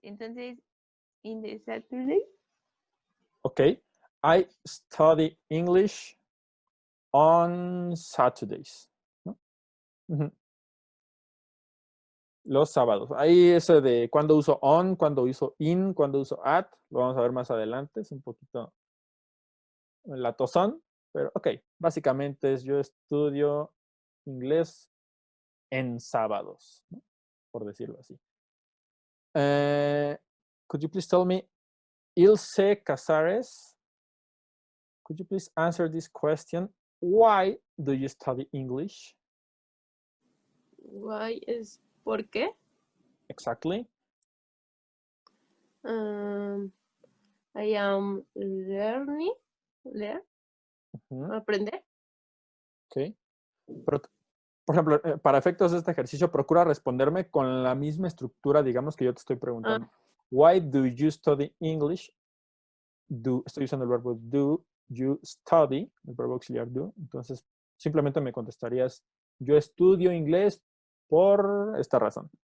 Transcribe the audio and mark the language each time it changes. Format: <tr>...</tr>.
<en>Entonces, in the Saturday. Okay. I study English on Saturdays.</en> <es>¿No? Los sábados. Ahí ese de cuándo uso on, cuándo uso in, cuándo uso at, lo vamos a ver más adelante. Es un poquito latosón, pero ok. Básicamente es yo estudio inglés en sábados, ¿no? Por decirlo así.</es> <en>Could you please tell me, Ilse Casares, could you please answer this question? Why do you study English? Why is ¿por qué? Exactly. I am learning. Aprender. Ok.</en> <es>Pero, por ejemplo, para efectos de este ejercicio, procura responderme con la misma estructura, digamos, que yo te estoy preguntando.</es> <en>Why do you study English?</en> <es>Estoy usando el verbo do you study, el verbo auxiliar do. Entonces, simplemente me contestarías, yo estudio inglés por esta razón.</es>